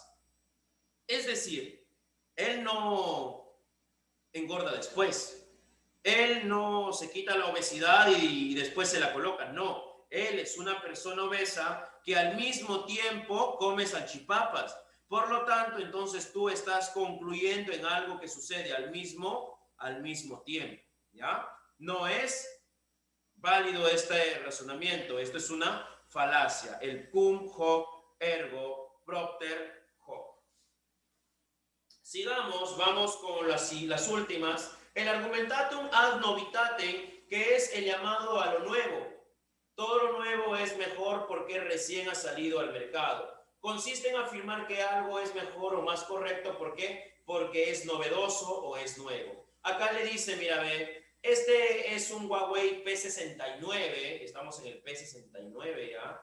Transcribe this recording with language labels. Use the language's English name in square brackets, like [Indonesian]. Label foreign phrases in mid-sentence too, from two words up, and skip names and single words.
[Spanish] Es decir, él no engorda después, él no se quita la obesidad y después se la coloca, no, él es una persona obesa que al mismo tiempo come salchipapas. Por lo tanto, entonces tú estás concluyendo en algo que sucede al mismo tiempo, ¿ya? No es válido este razonamiento, esto es una falacia, el [Latin] cum hoc ergo propter hoc. [Spanish] Sigamos, vamos con las últimas. [Latin] El argumentatum ad novitatem, [Spanish] que es el llamado a lo nuevo. Todo lo nuevo es mejor porque recién ha salido al mercado. Consiste en afirmar que algo es mejor o más correcto, ¿por qué? Porque es novedoso o es nuevo. Acá le dice, mira, ve, este es un Huawei P69, estamos en el P69 ya.